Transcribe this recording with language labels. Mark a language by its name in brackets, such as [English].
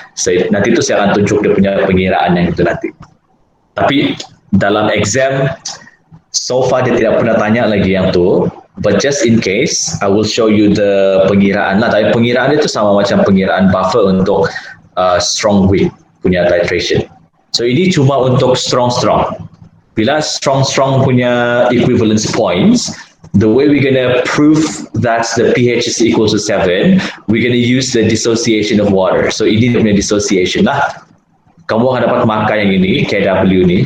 [Malay] So, nanti tu saya akan tunjuk dia punya pengiraan yang itu nanti. Tapi dalam exam, so far dia tidak pernah tanya lagi yang tu. [English] But just in case, I will show you the pengiraan lah. [Malay] Tapi pengiraan itu sama macam pengiraan buffer untuk strong weak punya titration. So ini cuma untuk strong. Bila strong punya [English] equivalence points, the way we're going to prove that the pH is equal to 7, we're going to use the dissociation of water. [Malay] So ini dia punya dissociation lah. Kamu akan dapat markah yang ini, KW ni.